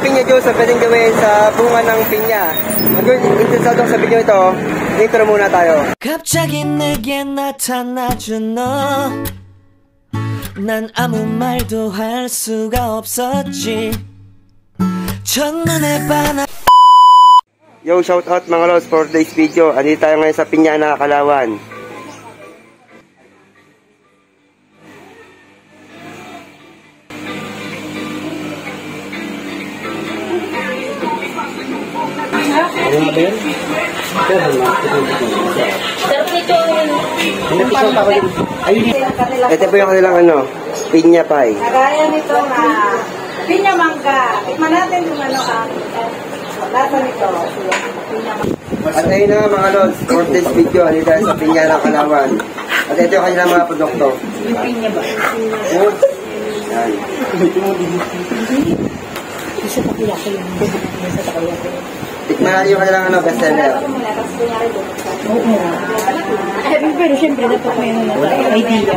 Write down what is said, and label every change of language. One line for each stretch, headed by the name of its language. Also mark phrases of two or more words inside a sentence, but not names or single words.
Filipino: videos na pwedeng gawin sa bunga ng pinya. Kung interesado sa video ito, intro muna tayo.
Korean: 갑자기 내게 나타나준 너, 난 아무 말도 할 수가 없었지. 첫눈에 반한.
English: Yo, shout out
Filipino: mga lods
English: for today's video.
Filipino: Andito tayo ngayon sa Piñana, Calauan. Ano nga ba yun? Ito po yung kanilang pinya pie. Kagaya nito na pinya mangga. Tikman natin kung ano ang lasa nito. At ayun na mga lods,
English: for this video,
Filipino: andito tayo sa Piñana, Calauan. At ito yung kanilang mga produkto. Yung pinya ba? Yan. Isa pa kaya ko yung isa pa kaya ko. Tikman natin yung kanilang bestseller. Pero siyempre dapat may idea.